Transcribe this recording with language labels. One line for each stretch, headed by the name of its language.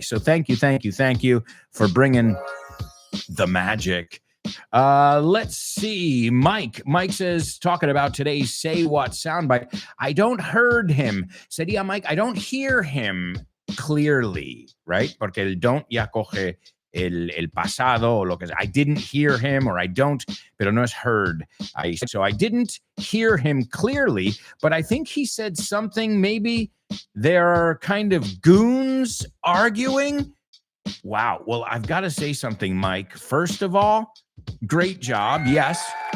English: So thank you for bringing the magic. Let's see. Mike says, talking about today's Say What soundbite. I don't heard him.
Spanish: Sería
English: Mike, I don't hear him clearly, right?
Spanish: Porque el don't ya coge el pasado o lo que sea.
English: I didn't hear him, or I don't,
Spanish: pero no es
English: heard. So I didn't hear him clearly, but I think he said something, maybe there are kind of goons arguing. Wow. Well, I've got to say something, Mike. First of all, great job. Yes.